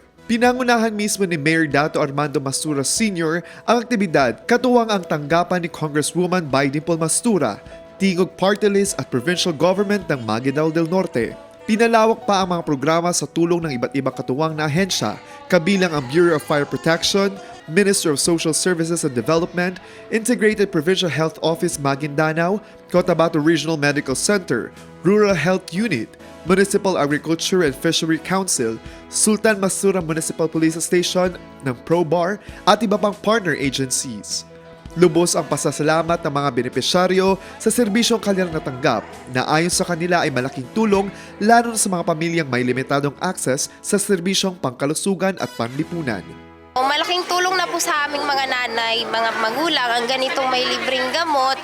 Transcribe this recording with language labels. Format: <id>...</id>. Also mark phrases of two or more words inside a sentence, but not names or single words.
<tl>Pinangunahan mismo ni Mayor Dato Armando Mastura Sr. ang aktibidad katuwang ang tanggapan ni Congresswoman Bai Dimple Mastura, tingog party list at</tl> <en>provincial government</en> <tl>ng Maguindanao del Norte. Pinalawak pa ang mga programa sa tulong ng iba't ibang katuwang na ahensya, kabilang ang Bureau of Fire Protection, Minister of Social Services and Development, Integrated Provincial Health Office Maguindanao, Cotabato Regional Medical Center, Rural Health Unit, Municipal Agriculture and Fishery Council, Sultan Mastura Municipal Police Station ng ProBar at iba pang</tl> <en>partner agencies.</en> <tl>Lubos ang pasasalamat ng mga benepisyaryo sa serbisyong kanilang natanggap na ayon sa kanila ay malaking tulong lalo na sa mga pamilyang may limitadong access sa serbisyong pangkalusugan at panlipunan. Malaking tulong na po sa aming mga nanay, mga magulang ang ganitong may libreng gamot.</tl>